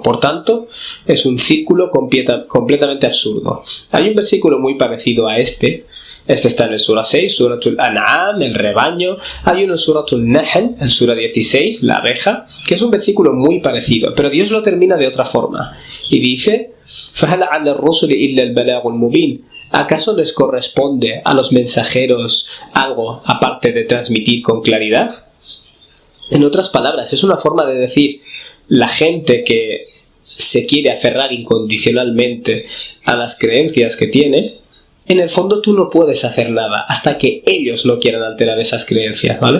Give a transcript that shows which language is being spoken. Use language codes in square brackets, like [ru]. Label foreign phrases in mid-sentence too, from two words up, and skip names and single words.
[es] Por tanto, es un círculo completamente absurdo. Hay un versículo muy parecido a este está en el Sura 6, Suratul An'am, el rebaño. Hay uno en Suratul Nahl, el Sura 16, la abeja, que es un versículo muy parecido, pero Dios lo termina de otra forma. Y dice, [ar] فَهَلْ عَلَى الرُّسُلِ إِلَّا الْبَلَاغُ الْمُبِينُ. [es] ¿Acaso les corresponde a los mensajeros algo aparte de transmitir con claridad? En otras palabras, es una forma de decir, la gente que se quiere aferrar incondicionalmente a las creencias que tiene, en el fondo tú no puedes hacer nada hasta que ellos no quieran alterar esas creencias, ¿vale?